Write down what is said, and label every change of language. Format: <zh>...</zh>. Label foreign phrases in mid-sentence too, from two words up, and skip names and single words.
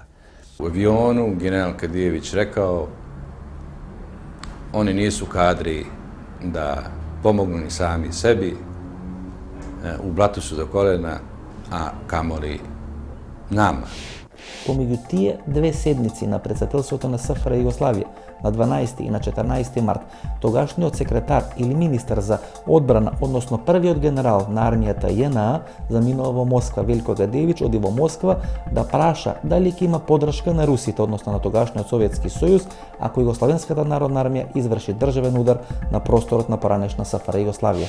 <sr>U avionu general Kadijević rekao oni nisu kadri da pomognu ni sami sebi, u blatu su do kolena, a kamoli nama.</sr> <mk>Помеѓу тие две седмици на председателството на СФР Југославија на 12 и на 14 март, тогашниот секретар или министар за одбрана, односно првиот генерал на армијата JNA, заминува во Москва. Велко Кадеевич оди во Москва да праша дали ќе има подршка на русите, односно на тогашниот Советски сојуз, ако Југославенската народна армија изврши државен удар на просторот на поранешна СФР Југославија.</mk>